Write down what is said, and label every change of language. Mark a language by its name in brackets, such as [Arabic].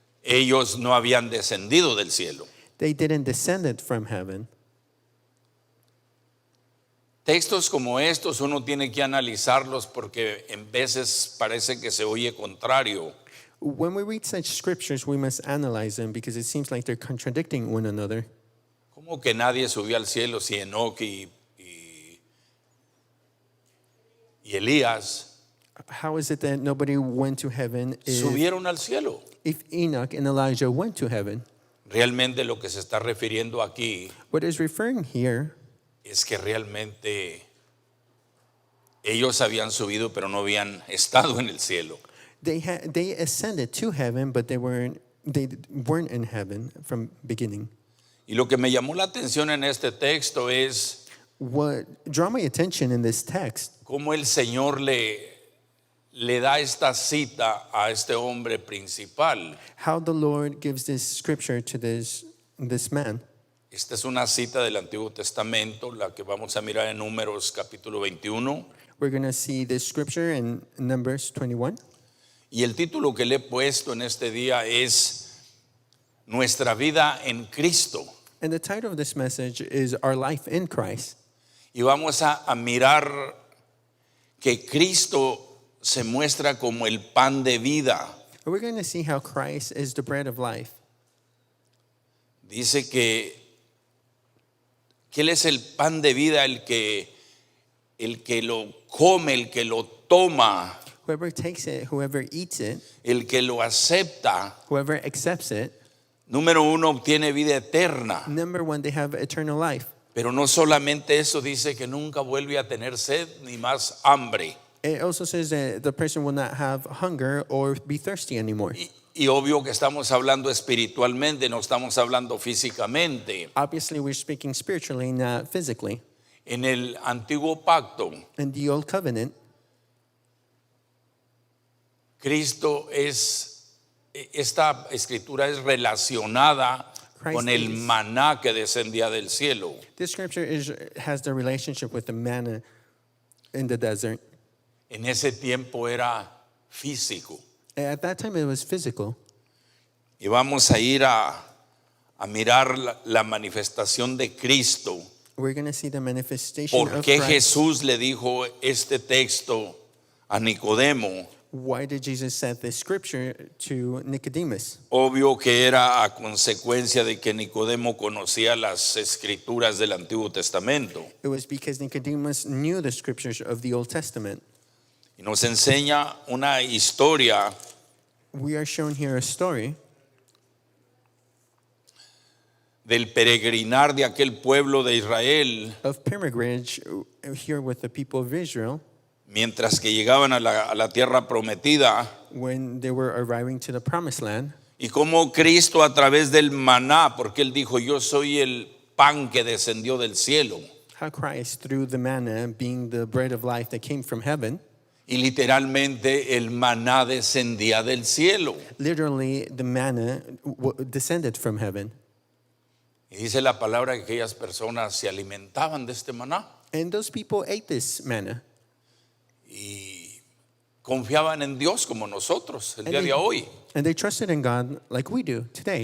[Spanish] Ellos no habían descendido del cielo. [English] They didn't descend from heaven. [Spanish] Textos como estos uno tiene que analizarlos porque en veces parece que se oye contrario. [English] When we read such scriptures, we must analyze them because it seems like they're contradicting one another. [Spanish] ¿Cómo que nadie subió al cielo si Enoc y Elías [English] How is it that nobody went to heaven [Spanish] subieron al cielo? [English] if Enoch and Elijah went to heaven? [Spanish] Realmente lo que se está refiriendo aquí [English] What is referring here [Spanish] es que realmente ellos habían subido pero no habían estado en el cielo. [English] they ascended to heaven, but they weren't in heaven from beginning. [Spanish] Y lo que me llamó la atención en este texto es [English] What draw my attention in this text, [Spanish] cómo el Señor le da esta cita a este hombre principal. [English] how the Lord gives this scripture to this man. [Spanish] Esta es una cita del Antiguo Testamento, la que vamos a mirar en Números capítulo 21. [English] We're going to see this scripture in Numbers 21. [Spanish] Y el título que le he puesto en este día es Nuestra vida en Cristo. [English] And the title of this message is Our Life in Christ. [Spanish] Y vamos a mirar que Cristo se muestra como el pan de vida. [English] And we're going to see how Christ is the bread of life. [Spanish] Dice que Él es el pan de vida, el que lo come, el que lo toma, [English] Whoever takes it, whoever eats it, [Spanish] el que lo acepta. [English] whoever accepts it, [Spanish] Número uno, obtiene vida eterna. [English] number one, they have eternal life. [Spanish] Pero no solamente eso, dice que nunca vuelve a tener sed ni más hambre. [English] It also says that the person will not have hunger or be thirsty anymore. [Spanish] Y obvio que estamos hablando espiritualmente, no estamos hablando físicamente. [English] Obviously, we're speaking spiritually, not physically. [Spanish] En el antiguo pacto, [English] In the Old Covenant, [Spanish] Cristo esta escritura es relacionada con el maná que descendía del cielo. [English] this scripture has the relationship with the manna in the desert. [Spanish] En ese tiempo era físico. [English] At that time, it was physical. [Spanish] Y vamos a ir a mirar la manifestación de Cristo. [English] We're going to see the manifestation [Spanish] ¿Por [English] of [Spanish] qué [English] Christ. [Spanish] Jesús le dijo este texto a Nicodemo? [English] Why did Jesus set this scripture to Nicodemus? [Spanish] Obvio que era a consecuencia de que Nicodemo conocía las escrituras del Antiguo Testamento. [English] It was because Nicodemus knew the scriptures of the Old Testament. [Spanish] Y nos enseña una historia [English] We are shown here a story [Spanish] del peregrinar de aquel pueblo de Israel [English] of pilgrimage here with the people of Israel [Spanish] mientras que llegaban a la tierra prometida, [English] when they were arriving to the promised land. [Spanish] y cómo Cristo a través del maná, porque él dijo, yo soy el pan que descendió del cielo, [English] How Christ, through the manna, being the bread of life that came from heaven, [Spanish] y literalmente el maná descendía del cielo. [English] literally the manna descended from heaven. [Spanish] Y dice la palabra que aquellas personas se alimentaban de este maná [English] And those people ate this manna. [Spanish] y confiaban en Dios como nosotros el día de hoy. [English] And they trusted in God like we do today.